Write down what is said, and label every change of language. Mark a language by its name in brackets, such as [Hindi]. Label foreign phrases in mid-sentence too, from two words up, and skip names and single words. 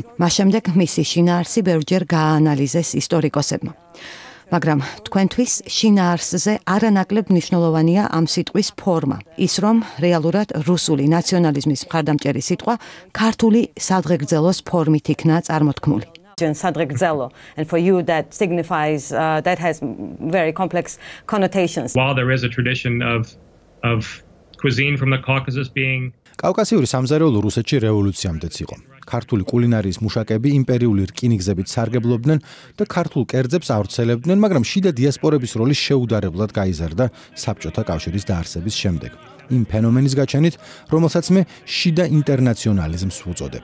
[Georgian] მას შემდეგ მისი შინაარსი ბევრჯერ გააანალიზეს ისტორიკოსებმა. მაგრამ თქვენთვის შინაარსზე არანაკლებ მნიშვნელოვანია ამ სიტყვის ფორმა. ის რომ რეალურად რუსული ნაციონალიზმის მხარდამჭერი სიტყვა ქართული სადღეგრძელოს ფორმით იქნა წარმოთქმული. [English] Sadregzelo, and for you that signifies that has very complex connotations. While there is a tradition of cuisine from the Caucasus being [Georgian] კავკასიური სამზარეულო რუსეთში რევოლუციამდეც იყო. ქართული კულინარიის მუშაკები იმპერიული რკინიგზებით სარგებლობდნენ და ქართულ კერძებს ავრცელებდნენ, მაგრამ შიდა დიასპორების როლი შეუდარებლად გაიზარდა საბჭოთა კავშირის დაარსების შემდეგ. იმ ფენომენის გაჩენით, რომელსაც მე შიდა ინტერნაციონალიზმს ვუწოდებ.